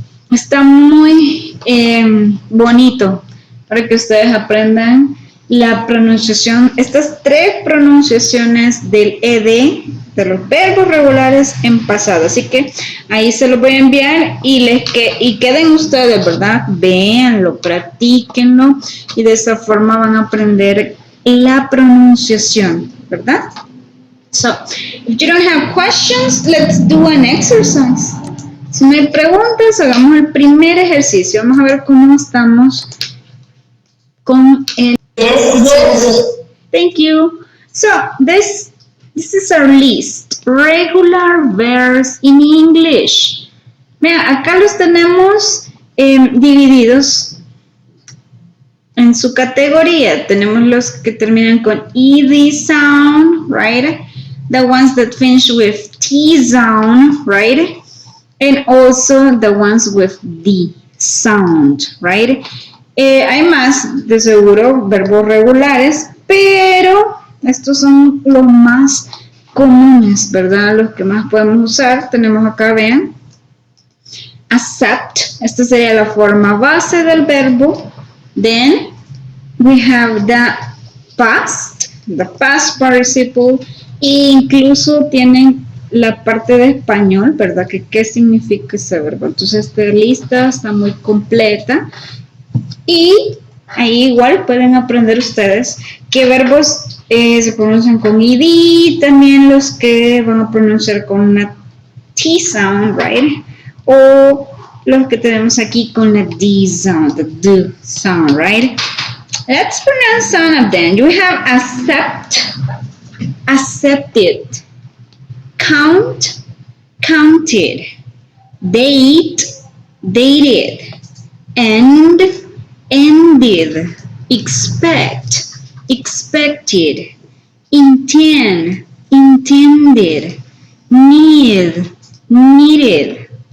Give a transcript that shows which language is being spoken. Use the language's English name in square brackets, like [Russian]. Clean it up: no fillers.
[Spanish] Está muy bonito para que ustedes aprendan la pronunciación, estas 3 pronunciaciones del ED, de los verbos regulares en pasado. Así que ahí se los voy a enviar y queden ustedes, ¿verdad? Véanlo, practíquenlo y de esa forma van a aprender la pronunciación, ¿verdad? [English] So, if you don't have questions, let's do an exercise. [Spanish] Si no hay preguntas, hagamos el primer ejercicio. Vamos a ver cómo estamos con el... [English] Yes. Thank you. So, this is our list. Regular verbs in English. [Spanish] Mira, acá los tenemos divididos en su categoría. Tenemos los que terminan con [English] ED sound, right? The ones that finish with T sound, right? And also the ones with D sound, right? [Spanish] Hay más, de seguro, verbos regulares, pero estos son los más comunes, ¿verdad? Los que más podemos usar. Tenemos acá, vean, accept. Esta sería la forma base del verbo. [English] Then we have the past participle. [Spanish] E incluso tienen la parte de español, ¿verdad? Que qué significa ese verbo. Entonces esta lista está muy completa. Y ahí igual pueden aprender ustedes qué verbos se pronuncian con ED, también los que van a pronunciar con una [English] T sound, right? [Spanish] O los que tenemos aquí con la D sound, [English] the D sound, right? Let's pronounce some of them. You have accept, accepted, count, counted, date, dated, end, ended, expect, expected, intend, intended, need, needed,